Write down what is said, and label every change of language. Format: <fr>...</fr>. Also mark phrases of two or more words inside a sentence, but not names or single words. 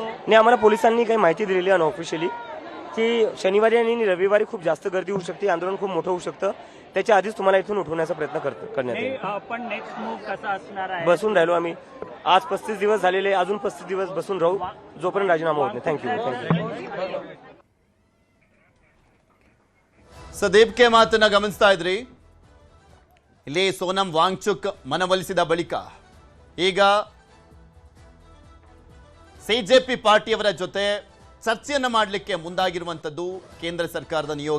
<mr>नाही, आम्हाला पोलिसांनी काही माहिती दिलेली आहे अनऑफिशियली की शनिवारी आणि रविवारी खूप जास्त गर्दी होऊ शकते, आंदोलन खूप मोठं होऊ शकतं. त्याच्या आधीच तुम्हाला इथून उठवण्याचा प्रयत्न करण्यात येईल. पण नेक्स्ट मूव कसा असणार आहे? बसून राहिलो आम्ही आज 35 दिवस झालेले, अजून 35 दिवस बसून राहू जोपर्यंत राजीनामा होत नाही. थँक्यू.</mr> <kn>ಸದೀಪ್ಗೆ ಮಾತನ್ನ ಗಮನಿಸ್ತಾ ಇದ್ರಿ. ಇಲ್ಲಿ ಸೋನಂ ವಾಂಗ್ಚುಕ್ ಮನವೊಲಿಸಿದ ಬಳಿಕ ಈಗ ಸಿಜೆಪಿ ಪಾರ್ಟಿಯವರ ಜೊತೆ ಚರ್ಚೆಯನ್ನು ಮಾಡಲಿಕ್ಕೆ ಮುಂದಾಗಿರುವಂಥದ್ದು ಕೇಂದ್ರ ಸರ್ಕಾರದ ನಿಯೋಗ.</kn>